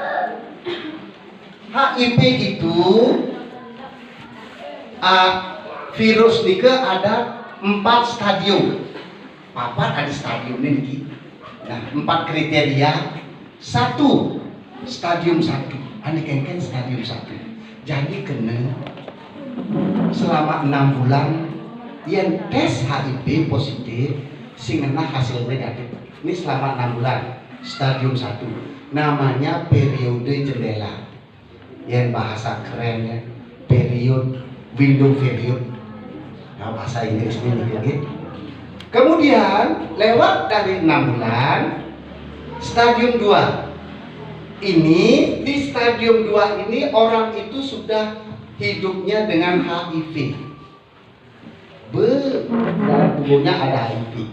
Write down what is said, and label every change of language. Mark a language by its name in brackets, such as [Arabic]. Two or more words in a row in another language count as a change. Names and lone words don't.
[Indonesian] HIV itu virus nike ada 4 stadium. Apa ada stadium ini? Nah, 4 kriteria. 1, stadium 1. [Balinese] Ane kengken stadium 1. [Indonesian] Jadi kena selama 6 bulan yang tes HIV positif [Balinese] sing ngena [Indonesian] hasil negatif. Ini selama 6 bulan. Stadium 1. Namanya periode jendela. Yang bahasa kerennya period, [English] window period. [Indonesian] Nah, bahasa Inggrisnya gitu. Kemudian lewat dari 6 bulan, stadium 2. Ini di stadium 2 ini orang itu sudah hidupnya dengan HIV. Dalam tubuhnya ada HIV.